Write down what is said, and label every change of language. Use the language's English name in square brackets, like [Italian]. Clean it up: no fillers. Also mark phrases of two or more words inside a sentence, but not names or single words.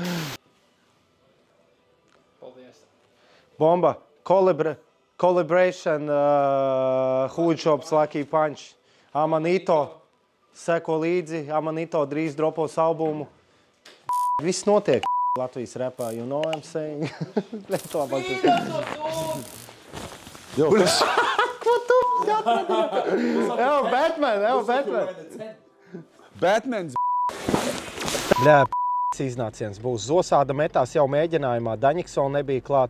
[Latvian] Paldies. Bomba, Collaboration, Hood Shops, Lucky Punch, Amanito, seko līdzi, Amanito drīz dropos albumu. Viss notiek Latvijas repā, [English] you know what I'm saying? [Latvian] Ko tu? Evo, Batman! Batmans! Bļā, iznāciens būs. Zosāda metās jau mēģinājumā. Daņiks vēl nebija klāt.